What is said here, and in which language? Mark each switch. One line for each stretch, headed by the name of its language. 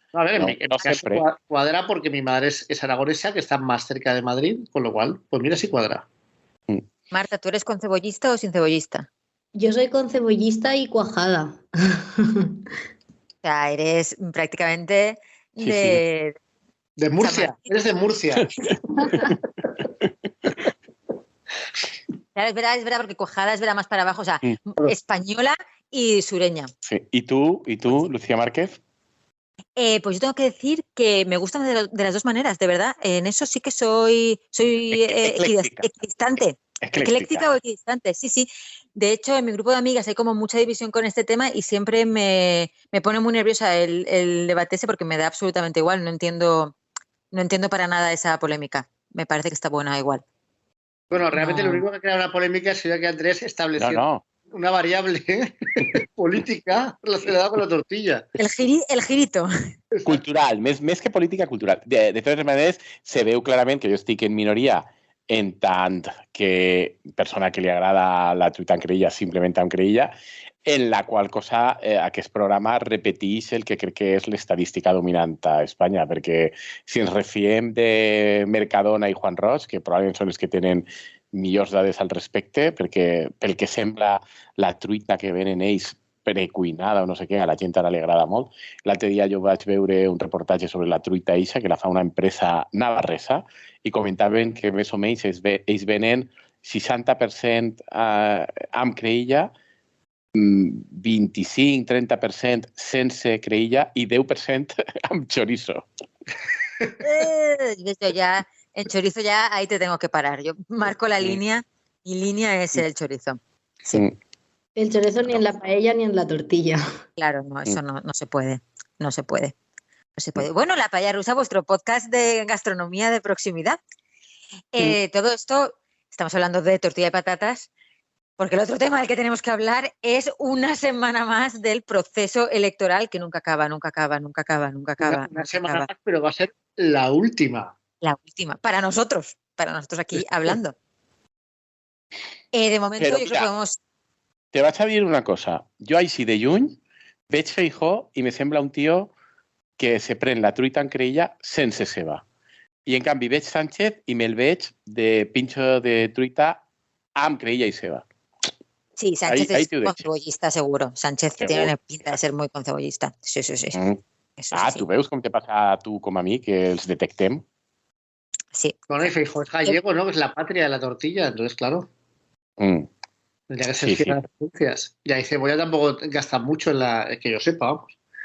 Spanish: A ver, en mi caso cuadra porque mi madre es aragonesa, que está más cerca de Madrid, con lo cual, pues mira si cuadra. Marta, ¿tú eres concebollista o sin cebollista? Yo soy concebollista y cuajada. O sea, eres prácticamente de... De Murcia, eres de Murcia. Claro, es verdad, porque cuajada es verdad más para abajo, o sea, española y sureña. Sí. ¿Y tú, Lucía Márquez? Pues yo tengo que decir que me gustan de las dos maneras, de verdad. En eso sí que soy equidistante. Ecléctica o equidistante, sí. De hecho, en mi grupo de amigas hay como mucha división con este tema y siempre me pone muy nerviosa el debate ese porque me da absolutamente igual. No entiendo para nada esa polémica. Me parece que está buena igual. Bueno, realmente lo único que crea una polémica sería que Andrés estableció una variable política relacionada con la tortilla. El girito.
Catalan: Cultural, més que política, cultural. De totes maneres, se veu clarament que jo estic en minoria en tant que persona que li agrada la truita amb creïlla, simplement amb creïlla, en la qual cosa aquest programa repeteix el que crec que és l'estadística dominant a Espanya, perquè si ens refiem de Mercadona i Juan Roig, que probablement són els que tenen millors dades al respecte, perquè pel que sembla la truita que venen ells precuinada o no sé què, a la gent ara li agrada molt. L'altre dia jo vaig veure un reportatge sobre la truita eixa, que la fa una empresa navarresa, i comentaven que més o menys ells venen 60% amb creïlla, 25-30% sense creïlla i 10% amb chorizo.
Spanish: Yo ya, en chorizo ya ahí te tengo que parar. Yo marco la línea y línea es el chorizo. Sí. El chorizo ni en la paella ni en la tortilla. Claro, no, eso no se puede. No se puede. Bueno, La Paella Rusa, vuestro podcast de gastronomía de proximidad. Todo esto, estamos hablando de tortilla de patatas, porque el otro tema del que tenemos que hablar es una semana más del proceso electoral que nunca acaba. Una semana más, pero va a ser la última. La última, para nosotros aquí hablando. De momento yo creo que podemos...
Catalan: Te vaig a dir una cosa. Jo així de lluny veig Feijóo i me sembla un tio que se pren la truita amb creïlla sense ceba. I en canvi veig Sánchez i me'l veig de pincho de truita amb creïlla i ceba.
Spanish: Sí, Sánchez es concebollista seguro. Sánchez tiene pinta de ser muy concebollista. Sí. Eso
Catalan: tu veus com te passa a tu com a mi, que els detectem?
Spanish: Sí. Bueno, y Feijóo es gallego, ¿no? Que es la patria de la tortilla, entonces, claro. Tendría que ser fiel a las pronuncias. Y ahí cebolla tampoco gasta mucho en que yo sepa, vamos.